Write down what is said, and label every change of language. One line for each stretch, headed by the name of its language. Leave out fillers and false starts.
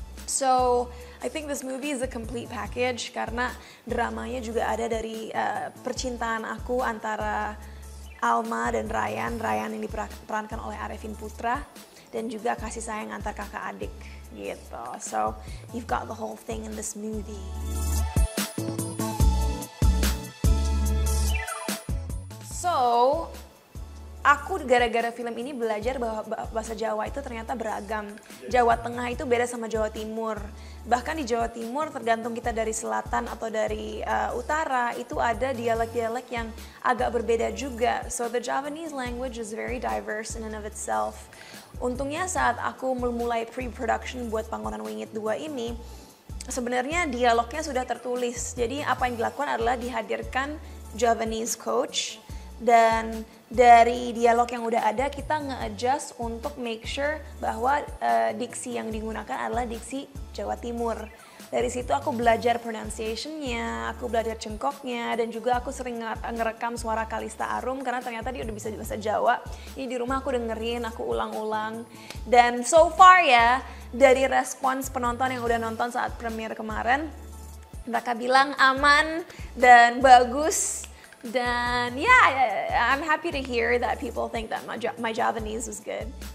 English: So I think this movie is a complete package
Indonesian: karena dramanya juga ada dari percintaan aku antara Alma dan Ryan yang diperankan oleh Arifin Putra, dan juga kasih sayang antar kakak adik gitu.
English: So you've got the whole thing in this movie.
Indonesian: So aku gara-gara film ini belajar bahwa bahasa Jawa itu ternyata beragam. Jawa Tengah itu beda sama Jawa Timur. Bahkan di Jawa Timur tergantung kita dari selatan atau dari utara, itu ada dialek-dialek yang agak berbeda juga.
English: So the Javanese language is very diverse in and of itself.
Indonesian: Untungnya saat aku memulai pre-production buat Panggonan Wingit 2 ini, sebenarnya dialognya sudah tertulis. Jadi apa yang dilakukan adalah dihadirkan Javanese coach, dan dari dialog yang udah ada kita nge-adjust untuk make sure bahwa diksi yang digunakan adalah diksi Jawa Timur. Dari situ aku belajar pronunciation-nya, aku belajar cengkoknya, dan juga aku sering ngerekam suara Kalista Arum karena ternyata dia udah bisa bahasa Jawa. Ini di rumah aku dengerin, aku ulang-ulang. Dan so far ya, dari respons penonton yang udah nonton saat premiere kemarin, mereka bilang aman dan bagus.
English: Dan yeah, I'm happy to hear that people think that my Javanese was good.